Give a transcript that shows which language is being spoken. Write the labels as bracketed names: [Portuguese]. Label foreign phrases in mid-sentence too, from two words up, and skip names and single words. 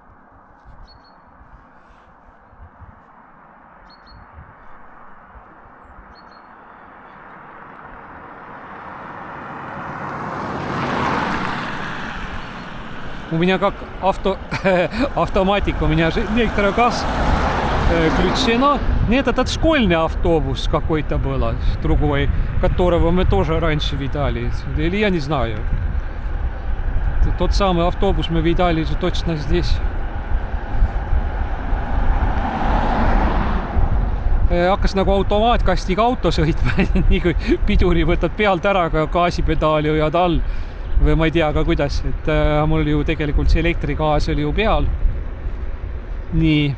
[Russian] У меня как автоматика, у меня же электрогаз включено. Нет, этот школьный автобус какой-то был, другой, которого мы тоже раньше видали. Или я не знаю. Тот самый автобус мы видали же точно здесь. [Estonian] Hakkas nagu automaatkastiga auto sõitma, nii kui piduri võtad pealt ära, ka gaasipedaali hoiad all. Või ma ei tea ka kuidas, et mul ju tegelikult see elektrigaas oli ju peal. Nii.